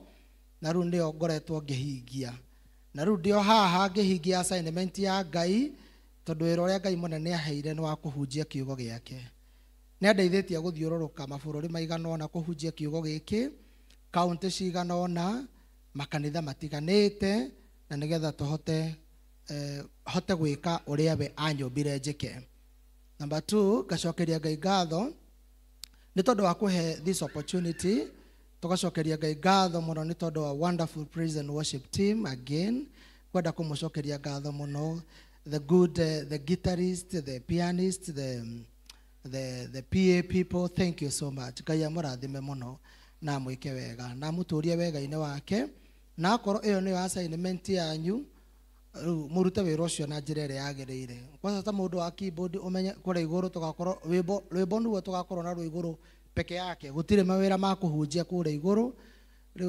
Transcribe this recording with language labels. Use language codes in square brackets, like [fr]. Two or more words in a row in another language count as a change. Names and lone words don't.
[ki] na ru ndio ngoretwo ngihingia na ru ndio haha ngihingia assignment ya Ngai tondu wira uria Ngai munene aheire ni wa kuhunjia kiugo giake ni andeithitie guthiururuka mabururi maigana ona kuhunjia kiugo giki county cigana ona makanitha matiganite na nigetha tuhote hote gwika uria we anyumbire njike. Number 2 gacokeria Ngai ngatho ni tondu wa kuhe [en] this opportunity [ki] tugacokeria Ngai ngatho muno ni tondu wa [en] wonderful praise and worship team again [ki] kwenda kumucokeria ngatho muno [en] the good the guitarist the pianist the PA people thank you so much. [ki] Ngai amurathime muno na mwike wega na muturie wega-ini wake na akoro iyo ni assignment yanyu murute wira ucio na njira ire yagirire kwa ta mundu wa keyboard umenye kure iguru tugakorwo rwimbo nuo tugakorwo na rwiguru peke yake gutire mawira ma kuhunjia kure iguru riu